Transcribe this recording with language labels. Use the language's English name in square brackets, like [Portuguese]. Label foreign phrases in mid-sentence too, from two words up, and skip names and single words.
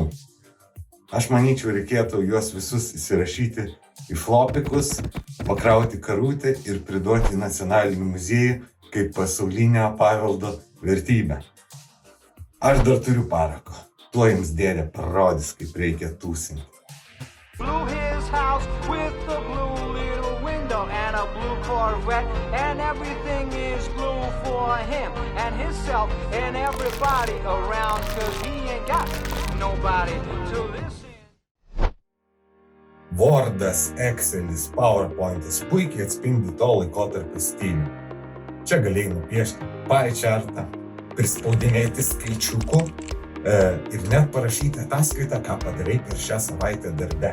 [Lithuanian] Aš manyčiau, reikėtų juos visus įsirašyti į flopikus, pakrauti karutę ir priduoti į nacionalinį muziejų kaip pasaulinio paveldo vertybę. Aš dar turiu parako. Tuo jums dėdė parodys, kaip reikia tūsinti. [English] Blew his house with the blue little window and a blue Corvette, and everything is blue for him and himself and everybody around, 'cause he ain't got nobody to listen. [Lithuanian] Wordas, Excelis, PowerPointas puikiai atspindi to laikotarpio stilių. Čia galėjai nupiešti [English] pie chartą, [Lithuanian] prispaudinėti skaičiukų ir net parašyti ataskaitą, ką padarai per šią savaitę darbe.